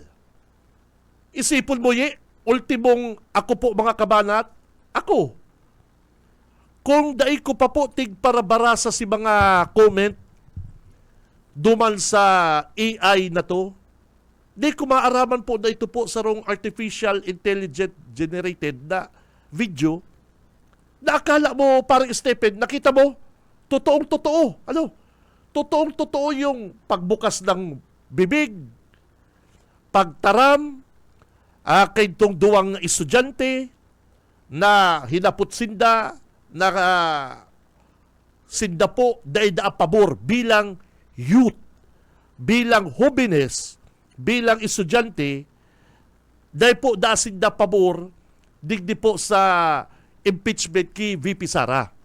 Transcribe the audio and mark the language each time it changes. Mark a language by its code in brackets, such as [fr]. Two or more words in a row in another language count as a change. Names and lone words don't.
[bik] Isipon mo ultimong ako po mga kabanat, ako. Kung dai ko pa po tigparabarasa si mga comment duman sa AI na to, di ko maaraman po na ito po sarong [en] artificial intelligent generated [bik] na video na [tl] akala mo parang Stephen, nakita mo, totoong-totoo. [bik] Ano? [tl] Totoong-totoo yung pagbukas ng bibig, [bik] pagtaram, kay itong duwang estudyante na hinapot sinda, na sinda po dahil da pabor bilang youth, bilang hobbiness, bilang estudyante, dahil po da sinda pabor, digdi po sa impeachment ki VP Sara.